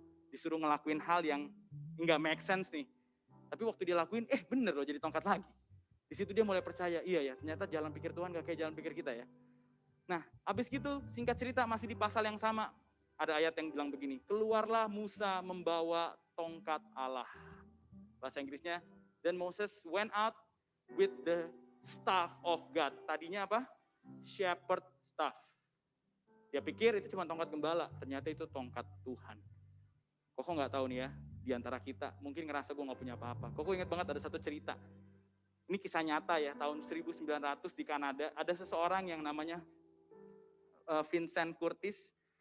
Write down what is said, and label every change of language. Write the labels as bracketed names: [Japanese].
[Indonesian] Disuruh ngelakuin hal yang nggak make sense nih. Tapi waktu dia lakuin, bener loh jadi tongkat lagi. Di situ dia mulai percaya, iya ya, ternyata jalan pikir Tuhan gak kayak jalan pikir kita ya. Nah, habis gitu, singkat cerita masih di pasal yang sama. Ada ayat yang bilang begini, keluarlah Musa membawa tongkat Allah. Bahasa Inggrisnya, [English] then Moses went out with the staff of God. [Indonesian] Tadinya apa? Shepherd staff. Dia pikir itu cuma tongkat gembala, ternyata itu tongkat Tuhan. Koko nggak tahu nih ya, di antara kita mungkin ngerasa gue nggak punya apa-apa. Koko ingat banget ada satu cerita. Ini kisah nyata ya, tahun 1900 di Kanada, ada seseorang yang namanya Vincent Curtis.